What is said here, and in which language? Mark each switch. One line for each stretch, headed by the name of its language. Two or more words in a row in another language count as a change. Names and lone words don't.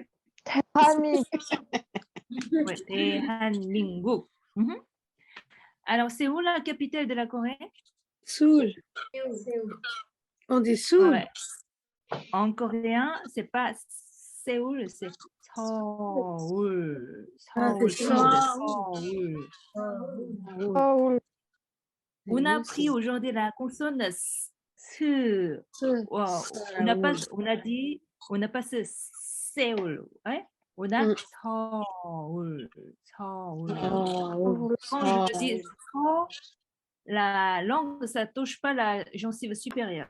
Korean: 대한민국.
French: Oui, 대한민국. Alors, c'est où la capitale de la Corée? Séoul. On dit Séoul. Ouais. En coréen, c'est pas Séoul, c'est Seoul. Seoul.
Korean: 서울.
French: On a appris aujourd'hui la consonne S. Wow. On n'a pas ce Séoul. Ouais? On a Seoul. Quand je dis so, la langue, ça ne touche pas la gencive supérieure.